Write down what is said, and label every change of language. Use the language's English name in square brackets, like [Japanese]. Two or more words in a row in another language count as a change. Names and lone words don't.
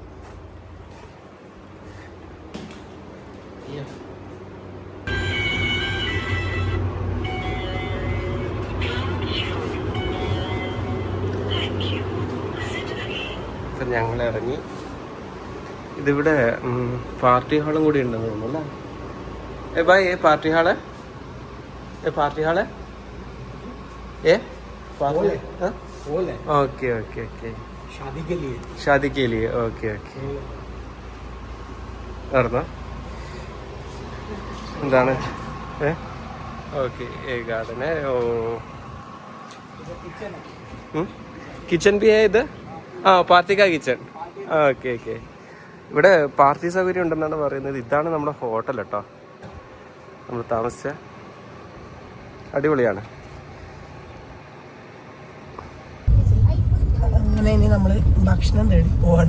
[Malayalam] ഇപ്പം ഞങ്ങൾ ഇറങ്ങി. ഇതിവിടെ പാർട്ടി ഹാളും കൂടി ഉണ്ടെന്ന് തോന്നുന്നു അല്ലേ. [Hindi] ബായ് [English] party hall [Hindi] ओके शादी के लिए ओके എന്താണ് ओके ये गार्डन है. ओ किचन भी है इधर. [Malayalam] ആ പാർട്ടിക്ക കിച്ചൺ. ഓക്കെ ഓക്കെ. ഇവിടെ പാർട്ടി സൗകര്യം ഉണ്ടെന്നാണ് പറയുന്നത്. ഇതാണ് നമ്മുടെ ഹോട്ടൽ കേട്ടോ, നമ്മൾ താമസിച്ച. അടിപൊളിയാണ്. അങ്ങനെ ഇനി നമ്മൾ ഭക്ഷണം തേടി പോവാണ്.